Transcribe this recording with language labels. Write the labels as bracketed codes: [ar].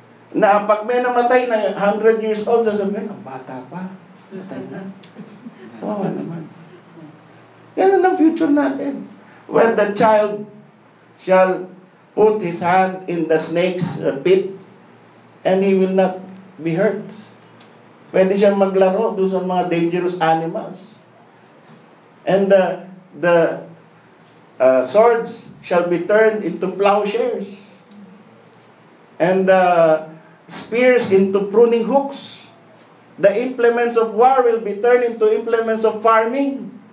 [tl] Na pag may namatay na 100 years old, sasabihin, ang bata pa. Matay na. Wawa naman. Yan ang future natin. [en] When the child shall put his hand in the snake's pit, and he will not be hurt. [tl] Pwede siyang maglaro doon sa mga [en] dangerous animals. And the swords shall be turned into plowshares. And the spears into pruning hooks. The implements of war will be turned into implements of farming.